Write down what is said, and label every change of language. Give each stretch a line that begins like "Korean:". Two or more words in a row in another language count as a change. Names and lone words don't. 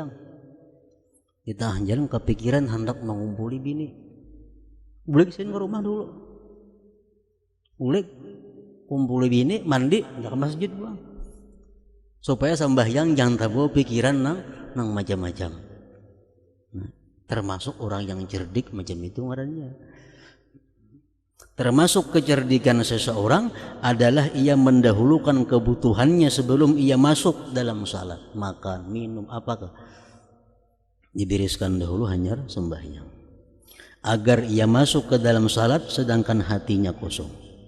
Banjar: Di tengah jalan kepikiran hendak mengumpuli bini, boleh kesini ke rumah dulu, boleh kumpul bini, mandi, ke masjid pulang, supaya sembahyang jangan tahu pikiran nang macam-macam. Nah, termasuk orang yang cerdik macam itu ngarannya.
Indonesian: Termasuk kecerdikan seseorang adalah ia mendahulukan kebutuhannya sebelum ia masuk dalam salat. Makan, minum, apakah dibereskan dahulu hanya sembahyang, agar ia masuk ke dalam salat sedangkan hatinya kosong.